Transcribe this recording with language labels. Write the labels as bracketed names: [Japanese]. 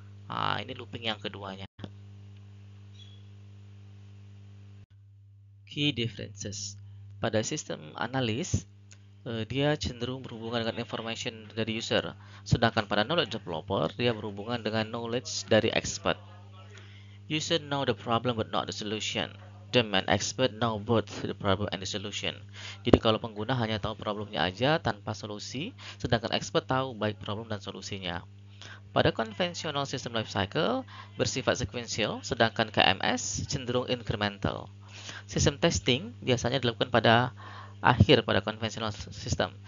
[Indonesian] Nah, ini looping yang keduanya. [English] Key differences. [Indonesian] Pada sistem analis, dia cenderung berhubungan dengan information dari user. Sedangkan pada knowledge developer, dia berhubungan dengan knowledge dari expert. [English] User know the problem but not the solution. The man expert know both the problem and the solution. [Indonesian] Jadi kalau pengguna hanya tahu problemnya aja tanpa solusi, sedangkan expert tahu baik problem dan solusinya. Pada konvensional system life cycle bersifat sequential, sedangkan KMS cenderung incremental. Sistem testing biasanya dilakukan pada akhir pada conventional system.